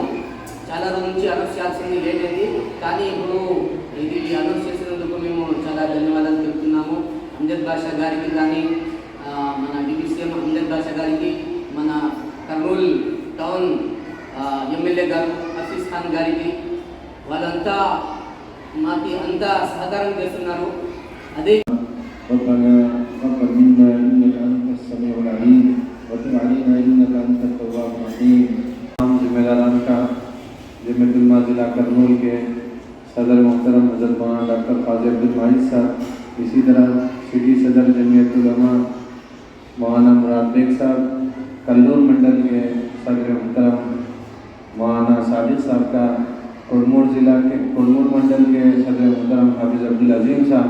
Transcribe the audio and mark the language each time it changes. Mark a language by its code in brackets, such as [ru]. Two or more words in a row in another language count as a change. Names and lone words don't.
[te] చాలా రోజు నుంచి అనౌన్స్ చేయాల్సింది లేట్ అయింది, కానీ ఇప్పుడు ఇది అనౌన్స్ చేసినందుకు మేము చాలా ధన్యవాదాలు తెలుపుతున్నాము. అమ్జద్ బాషా గారికి కానీ, మన [en] deputy CM [te] అమ్జద్ బాషా గారికి, మన కర్నూలు [en] town MLA [te] గారు హఫీజ్ ఖాన్ గారికి, వాళ్ళంతా మాకు అంతా సహకారం చేస్తున్నారు. అదే [ar] ربنا تقبل منا انك انت السميع العليم وتب علينا انك انت التواب الرحيم. [ur] تمام ذمہ داران کا جمعیت علماء ضلع کرنول کے صدر محترم حضرت مولانا ڈاکٹر قاضی عبدالواحد صاحب، اسی طرح سٹی صدر جمعیت علماء مولانا مراد بیگ صاحب، کلور منڈل کے صدر محترم مولانا صادق صاحب کا، کڑمور ضلع کے کڑمور منڈل کے صدر محترم حافظ عبدالعظیم صاحب